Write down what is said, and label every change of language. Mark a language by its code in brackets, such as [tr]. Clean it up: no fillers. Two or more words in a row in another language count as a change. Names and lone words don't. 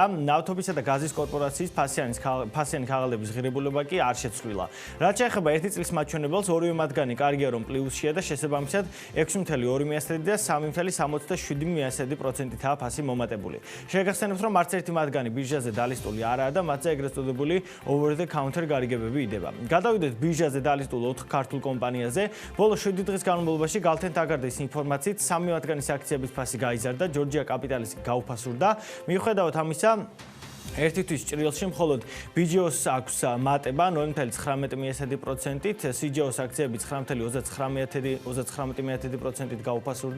[ka] ნავთობისა და გაზის კორპორაციის ფასიანი ქაღალდების ღირებულება კი არ შეცვლილა. რაც შეეხება ერთი წლის მაჩვენებელს, ორივე მათგანი კარგია, რომ პლუსშია და შესაბამისად 6.2% და 3.77%-აა ფასი მომატებული. შეგახსენებთ, რომ არც ერთი მათგანი ბირჟაზე დალისტული არაა და მათზე ეგრეთ წოდებული [en] over the counter [ka] გარიგებები იდება. გადავიდეთ ბირჟაზე დალისტულ 4 ქართულ კომპანიაზე. ბოლო 7 დღის განმავლობაში გალთენთაგარდის ინფორმაციით 3 მათგანის აქციების ფასი გაიზარდა, ჯორჯია კაპიტალის გაუფასურდა. მიუხედავად ამისა, ერთი თვის ჭრილში მხოლოდ BGO-ს აქვს მატება 0.19%-ით, CGO-ს აქციები 9.39%-ით გაუფასურდა.